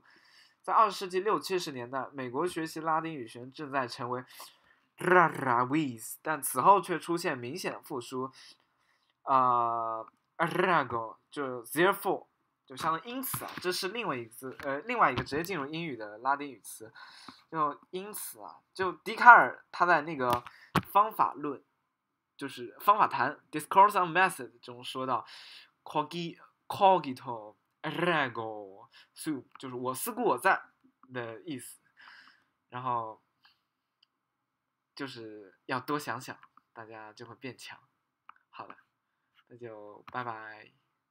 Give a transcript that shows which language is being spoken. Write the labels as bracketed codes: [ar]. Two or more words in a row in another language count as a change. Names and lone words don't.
[zh] 在20世纪60、70年代，美国学习拉丁语学正在成为 [la] rara avis， [zh] 但此后却出现明显的复苏。arago 就 therefore 就相当于因此啊，这是另外一个直接进入英语的拉丁语词。就因此啊，就笛卡尔他在那个方法论，就是方法谈 Discourse on Method 中说到 [la] cogito ergo sum， [zh] 就是我思故我在的意思。然后就是要多想想，大家就会变强。好了，那就拜拜。